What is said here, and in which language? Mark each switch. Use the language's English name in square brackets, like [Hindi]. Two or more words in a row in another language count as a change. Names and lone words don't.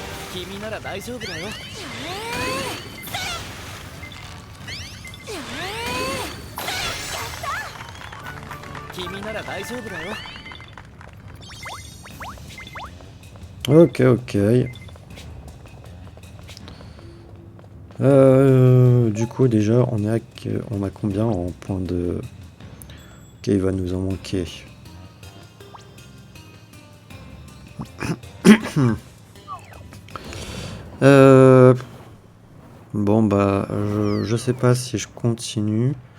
[Japanese] 君なら大丈夫だよ。君なら大丈夫だよ。 [French] Ok, ok. Du coup, déjà, on a combien en points de... Ok, il va nous en manquer. Bon, bah, je sais pas si je continue.